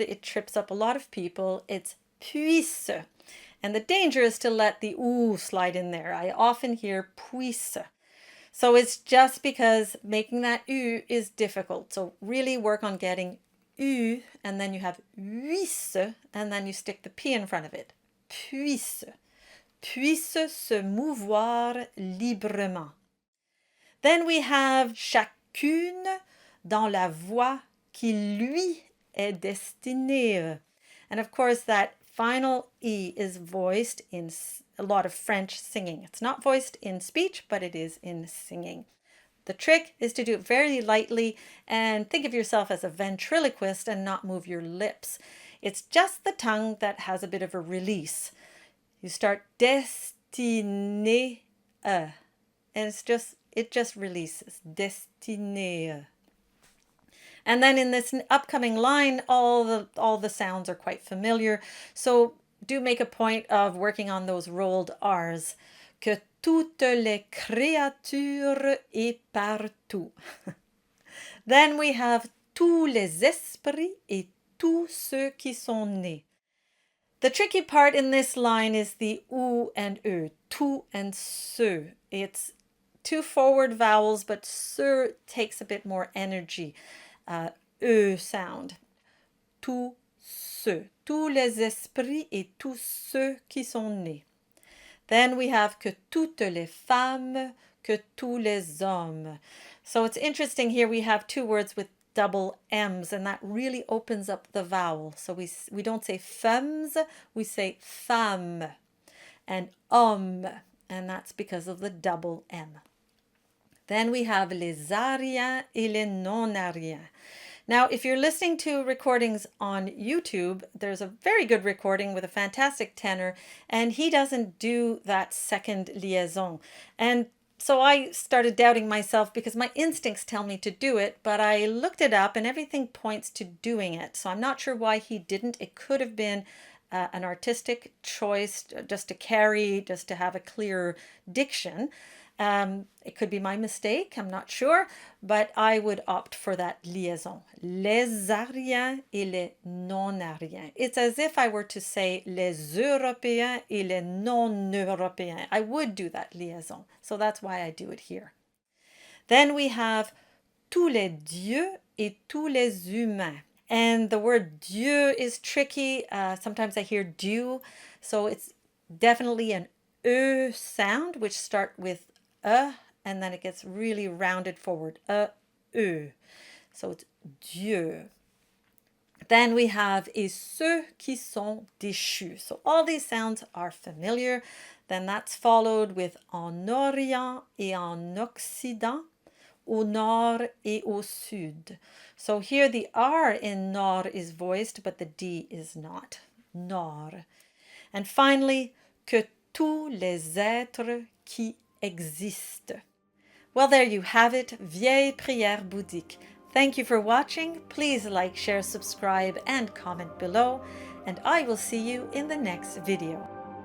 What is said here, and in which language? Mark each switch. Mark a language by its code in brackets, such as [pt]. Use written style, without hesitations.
[en] It trips up a lot of people. It's puisse. And the danger is to let the OU slide in there. I often hear puisse. So it's just because making that U is difficult. So really work on getting U, and then you have puisse, and then you stick the P in front of it. [fr] Puisse. Puisse se mouvoir librement. [en] Then we have [fr] chacune dans la voie qui lui est destinée. [en] And of course that final E is voiced in a lot of French singing. It's not voiced in speech, but it is in singing. The trick is to do it very lightly and think of yourself as a ventriloquist and not move your lips. It's just the tongue that has a bit of a release. You start destinée, and it just releases. Destinée. And then in this upcoming line, all the sounds are quite familiar. So do make a point of working on those rolled R's. [fr] Que toutes les créatures et partout. [en] Then we have [fr] tous les esprits et tous ceux qui sont nés. [en] The tricky part in this line is the ou and e, tout and ce. It's two forward vowels, but ce takes a bit more energy. E sound. [fr] Tous ceux, tous les esprits et tous ceux qui sont nés. [en] Then we have [fr] que toutes les femmes, que tous les hommes. [en] So it's interesting here we have two words with double M's, and that really opens up the vowel. So we don't say femmes, we say femme, and homme, and that's because of the double M. Then we have les Ariens et les non-Ariens. Now, if you're listening to recordings on YouTube, there's a very good recording with a fantastic tenor, and he doesn't do that second liaison. And so I started doubting myself because my instincts tell me to do it, but I looked it up and everything points to doing it. So I'm not sure why he didn't. It could have been an artistic choice just to carry, just to have a clear diction. It could be my mistake, I'm not sure, but I would opt for that liaison. [fr] Les Ariens et les non-Ariens. [en] It's as if I were to say [fr] les Européens et les non-Européens. [en] I would do that liaison, so that's why I do it here. Then we have [fr] tous les dieux et tous les humains. [en] And the word Dieu is tricky. Sometimes I hear Dieu, so it's definitely an E sound, which start with and then it gets really rounded forward. E. So it's Dieu. Then we have [fr] et ceux qui sont déchus. [en] So all these sounds are familiar. Then that's followed with [fr] en Orient et en Occident, au nord et au sud. [en] So here the R in nord is voiced, but the D is not. [fr] Nord. [en] And finally, [fr] que tous les êtres qui existe. [en] Well, there you have it, Vieille prière bouddhique. Thank you for watching. Please like, share, subscribe, and comment below, and I will see you in the next video.